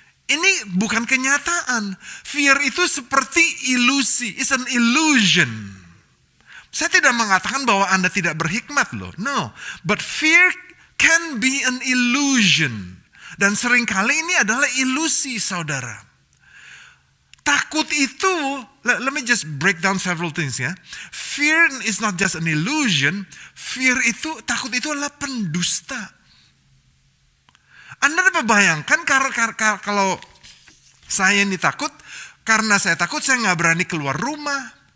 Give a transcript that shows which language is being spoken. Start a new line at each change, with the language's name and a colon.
Indonesian: Ini bukan kenyataan. Fear itu seperti ilusi.
English: It's an illusion.
Indonesian: Saya tidak mengatakan bahwa Anda tidak berhikmat loh.
English: No. But fear can be an illusion.
Indonesian: Dan seringkali ini adalah ilusi, saudara. Takut itu,
English: let me just break down several things ya. Fear is not just an illusion.
Indonesian: Takut itu adalah pendusta. Anda dapat bayangkan kalau saya ini takut, karena saya takut saya nggak berani keluar rumah.